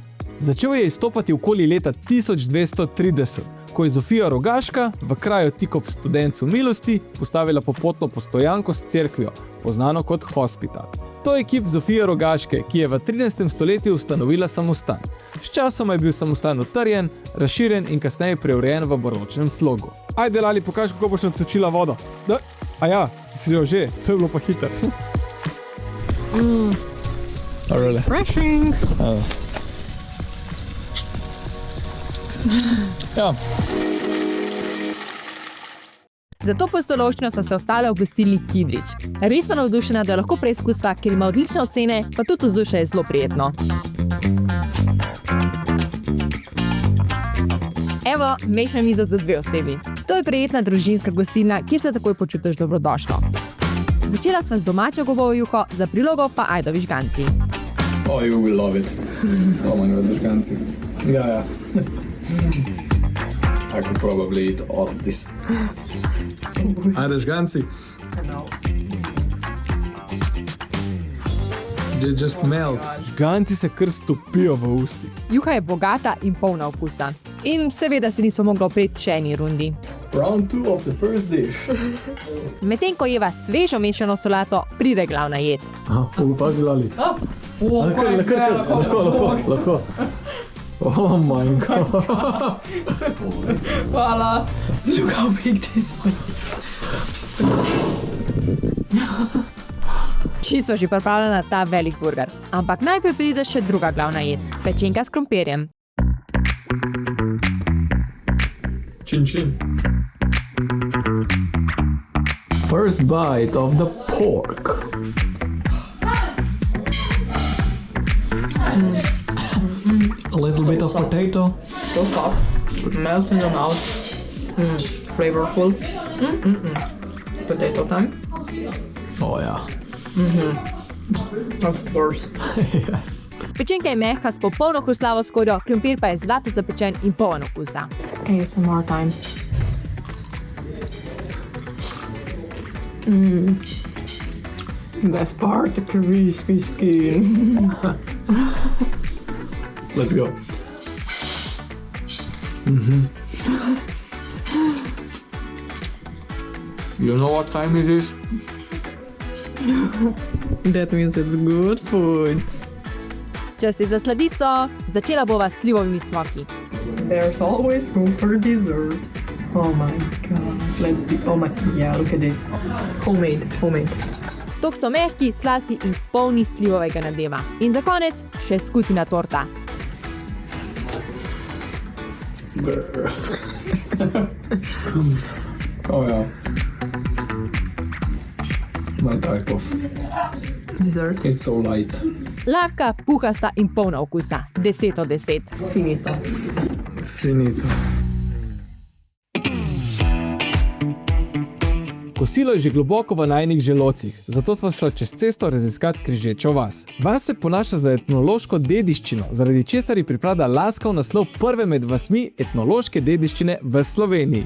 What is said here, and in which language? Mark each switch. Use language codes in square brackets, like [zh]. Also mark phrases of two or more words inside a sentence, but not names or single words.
[sl] Začel je izstopati okoli leta 1230, ko je Zofija Rogaška v kraju tik ob Studencu milosti postavila popotno postojanko s cerkvijo, poznano kot hospital. To je kip Zofije Rogaške, ki je v 13. stoletju ustanovila samostan. S časom je bil samostan utrjen, razširjen in kasneje preurejen v baročnem slogu. Ajde, Lali, pokaži, kako boš natočila vodo. Aja, si jo že, to je bilo pa hiter. [en] Really? Refreshing. [sl] Ja. Za to pustolovščino so se ostale obvestili Kidrič. Res smo navdušena, da lahko preizkusva, ker ima odlične ocene, pa tudi vzdušje je zelo prijetno. Evo, mehna miza za 2 osebi. To je prijetna družinska gostilna, kjer se takoj počutiš dobrodošlo. Začela sva z domačo gobovo juho, za prilogo pa ajdovi žganci. [en] Oh, you will love it. Oh my god, žganci. Ja. I could probably eat all of this. [sl] Ajde, žganci. [en] They just melt. [sl] Žganci se kar stopijo v usti. Juha je bogata in polna okusa. In seveda se nismo mogli opreti še eni rundi. [en] Round 2 of the first dish. [sl] Medtem ko jeva svežo mešano solato, pride glavna jed. Pazi, Lali. Lahko. [en] Oh my god. [sl] Hvala. [en] Look how big this one is. [sl] Čisto že pripravljena na ta velik burger. Ampak najprej pride še druga glavna jed. Pečenka s krompirjem. [en] Chin chin. First bite of the pork. A little bit of potato. So soft. Melts in your mouth. Flavorful. Potato time. Oh yeah. Of course. Yes. [sl] Pečenka je mehka s popolno hrustljavo skorjo, krompir pa je zlato zapečen in poln okusa. [en] ASMR time. Best part, the crispy skin. Let's go. You know what time it is? That means it's good food. [sl] Čas je za sladico, začela bova s slivovimi cmoki. [en] There's always room for dessert. Oh my god. Let's see. Oh my, yeah, look at this. Homemade. Tok so mehki, sladki in polni slivovega nadeva. In za konec še skutina torta. Oh yeah. My type of. Dessert. It's so light. [sl] Lahka, puhasta in polna okusa. 10 od 10. Finito. Finito. Kosilo je že globoko v najinih želodcih, zato sva šla čez cesto raziskat Križečo vas. Vas se ponaša za etnološko dediščino, zaradi česar ji pripada laskav naslov prve med vasmi etnološke dediščine v Sloveniji.